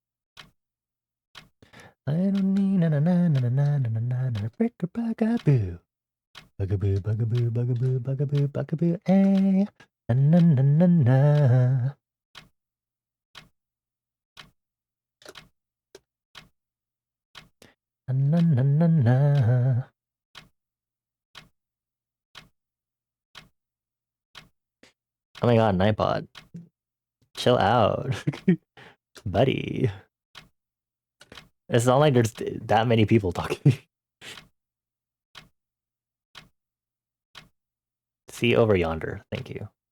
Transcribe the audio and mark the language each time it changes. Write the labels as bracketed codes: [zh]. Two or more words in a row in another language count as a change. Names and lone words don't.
[en] I don't need na na na na na na na na na brick or bugaboo. Bugaboo, bugaboo, bugaboo, bugaboo, bugaboo, eh. Na na na na na. Na na na na. Oh my god, Nightbot. Chill out. Buddy. It's not like there's that many people talking. See over yonder. Thank you.